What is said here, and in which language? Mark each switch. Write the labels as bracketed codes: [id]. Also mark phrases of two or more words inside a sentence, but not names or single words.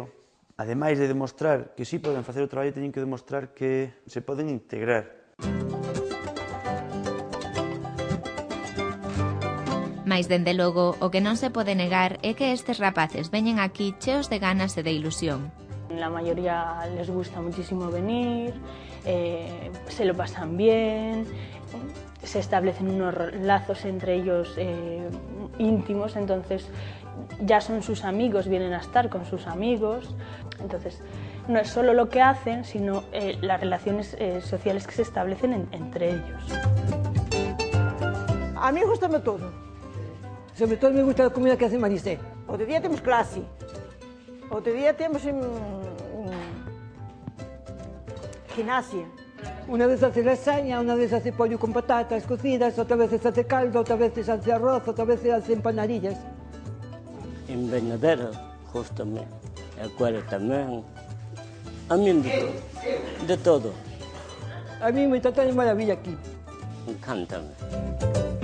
[gl] Ademais de demostrar que sí poden facer o traballo, teñen que demostrar que se poden integrar. Mais, dende logo, o que non se pode negar é que estes rapaces veñen aquí cheos de ganas e de ilusión. [es] La mayoría les gusta muchísimo venir, se lo pasan bien, se establecen unos lazos entre ellos íntimos, entonces ya son sus amigos, vienen a estar con sus amigos. Entonces, no es solo lo que hacen, sino las relaciones sociales que se establecen entre ellos. A mí gustame todo. Sobre todo me gusta a comida que hace Marisé. [gl] Outro día temos clase. Outro día temos gimnasia. [es] Una vez hace lasaña, una vez hace pollo con patatas cocidas, otra vez hace caldo, otra vez hace arroz, otra vez hace empanadillas. En Bernadero, [gl] justame. A Cuera tamén. A mí de todo. De todo. [es] A mí me tratan de maravilla aquí. [gl] Encántame.